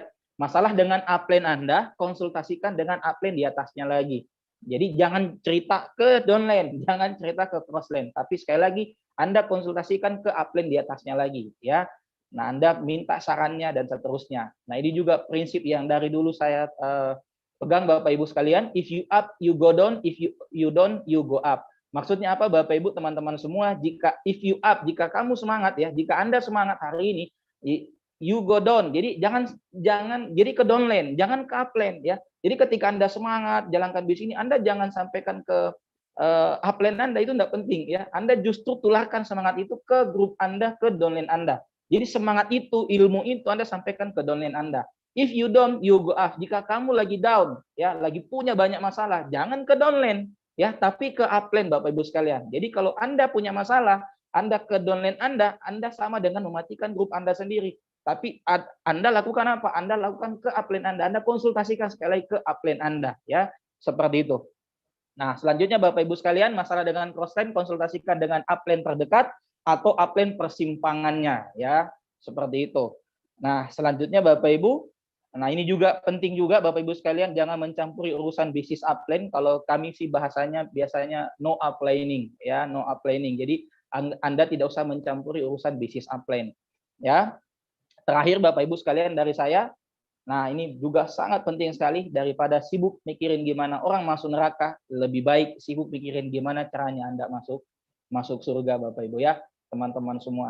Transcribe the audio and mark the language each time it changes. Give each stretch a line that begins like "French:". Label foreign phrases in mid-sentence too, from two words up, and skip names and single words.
Indonesian: Masalah dengan upline Anda, konsultasikan dengan upline di atasnya lagi. Jadi jangan cerita ke downline, jangan cerita ke crossline, tapi sekali lagi Anda konsultasikan ke upline di atasnya lagi ya. Nah, Anda minta sarannya dan seterusnya. Nah, ini juga prinsip yang dari dulu saya pegang Bapak Ibu sekalian,
English: if you up you go down, if you down you go up.
Indonesian: Maksudnya apa Bapak Ibu teman-teman semua?
English: Jika if you up,
Indonesian: jika kamu semangat ya, jika Anda semangat hari ini,
English: you go down.
Indonesian: Jadi jangan jadi ke downline, jangan ke upline ya. Jadi ketika Anda semangat jalankan bisnis ini, Anda jangan sampaikan ke upline Anda, itu tidak penting ya. Anda justru tularkan semangat itu ke grup Anda, ke downline Anda. Jadi semangat itu, ilmu itu Anda sampaikan ke downline Anda.
English: If you down, you go up.
Indonesian: Jika kamu lagi down, ya, lagi punya banyak masalah, jangan ke downline ya, tapi ke upline Bapak Ibu sekalian. Jadi kalau Anda punya masalah, Anda ke downline Anda sama dengan mematikan grup Anda sendiri. Tapi Anda lakukan apa? Anda lakukan ke upline Anda konsultasikan sekali lagi ke upline Anda ya, seperti itu. Nah, selanjutnya Bapak Ibu sekalian, masalah dengan crossline konsultasikan dengan upline terdekat atau upline persimpangannya ya, seperti itu. Nah, selanjutnya Bapak Ibu, nah ini juga penting juga Bapak Ibu sekalian, jangan mencampuri urusan bisnis upline. Kalau kami sih bahasanya biasanya
English: no uplining
Indonesian: ya,
English: no uplining.
Indonesian: Jadi Anda tidak usah mencampuri urusan bisnis upline ya. Terakhir Bapak Ibu sekalian dari saya, nah ini juga sangat penting sekali, daripada sibuk mikirin gimana orang masuk neraka, lebih baik sibuk mikirin gimana caranya Anda masuk surga Bapak Ibu ya, teman-teman semua.